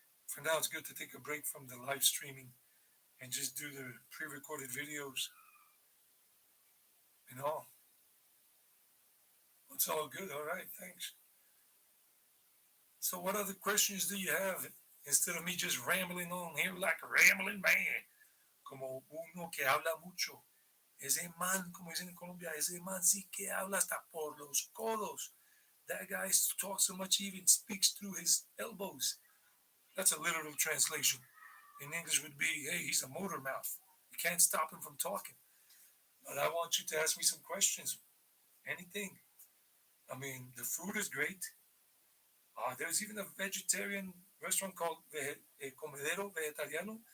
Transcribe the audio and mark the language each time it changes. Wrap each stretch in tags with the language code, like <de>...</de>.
<en>For now, it's good to take a break from the live streaming and just do the pre-recorded videos and all. It's all good. All right, thanks. So, what other questions do you have instead of me just rambling on here like a rambling man?</en> <es>Como uno que habla mucho. Ese man, como dicen en Colombia, ese man sí que habla hasta por los codos.</es> <en>That guy talks so much he even speaks through his elbows. That's a literal translation. In English would be, hey, he's a motor mouth. You can't stop him from talking. But I want you to ask me some questions. Anything. I mean, the food is great. There's even a vegetarian restaurant called Comedero Vegetariano.</en>